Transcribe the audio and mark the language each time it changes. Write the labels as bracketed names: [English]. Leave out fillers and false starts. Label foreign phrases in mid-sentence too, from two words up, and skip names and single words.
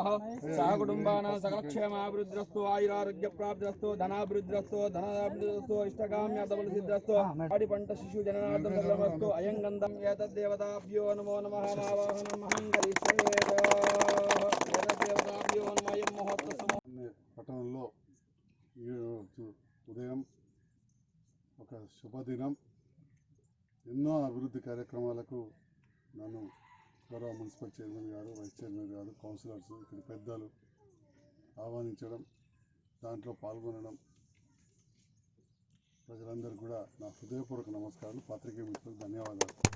[Sanskrit] सहकुटुम्बानां सकलक्षेमाभिवृद्धिरस्तु आयुरारोग्यप्राप्तिरस्तु धनाभिवृद्धिरस्तु धनाभिवृद्धिरस्तु इष्टकाम्यफलसिद्धिरस्तु पाडिपंट शिशु जननार्थमस्तु अयं गन्धं एतद्देवताभ्यो नमो नमः। मावाहनमहं करिष्ये। एतद्देवताभ्यो नमः। अयं महोत्सवः [Telugu] పట్టణంలో ఉదయం ఒక శుభదినం. ఎన్నో అభివృద్ధి కార్యక్రమాలకు నన్ను గౌరవ మున్సిపల్ చైర్మన్ గారు, వైస్ చైర్మన్ గారు, కౌన్సిలర్స్, ఇక్కడ పెద్దలు ఆహ్వానించడం, దాంట్లో పాల్గొనడం, ప్రజలందరూ కూడా నా హృదయపూర్వక నమస్కారాలు, పాత్రికేయ మిత్రులకు ధన్యవాదాలు.